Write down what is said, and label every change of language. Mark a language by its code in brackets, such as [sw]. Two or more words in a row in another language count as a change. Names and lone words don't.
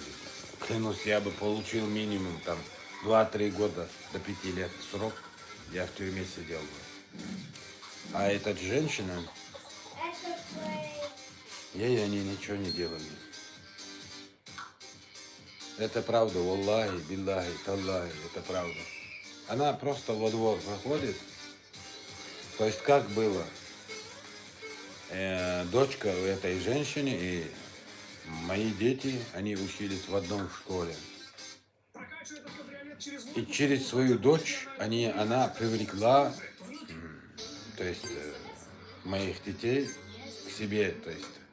[ru] Клянусь, я бы получил минимум там 2-3 года до 5 лет срок. Я в тюрьме сидел бы. А эта женщина, Это твои. ей они ничего не делали. Это правда, [ar] والله، بالله، تالله, [ru] это правда. Она просто во двор выходит То есть как было? Дочка у этой женщины и мои дети, они учились в одном школе. И через свою дочь она привлекла, то есть моих детей к себе, то есть.